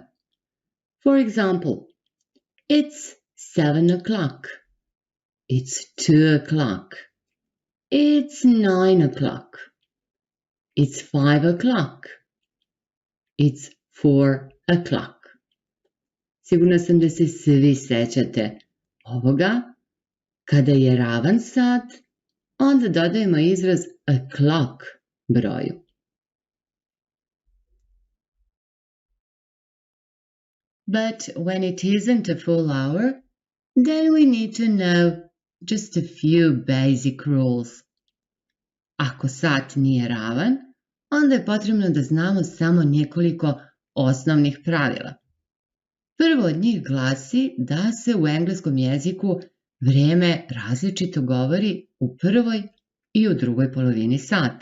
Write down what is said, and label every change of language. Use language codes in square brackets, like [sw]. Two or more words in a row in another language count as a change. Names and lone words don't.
[en] For example, it's 7 o'clock. It's 2 o'clock. It's 9 o'clock. It's 5 o'clock. It's 4 o'clock. [sr] Sigurna sam da se svi sećate ovoga. Kada je ravan sat, onda dodajemo izraz o'clock broju. [en] But when it isn't a full hour, then we need to know just a few basic rules. [sr] Ako sat nije ravan, onda je potrebno da znamo samo nekoliko osnovnih pravila. Prvo od njih glasi da se u engleskom jeziku vrijeme različito govori u prvoj I u drugoj polovini sata.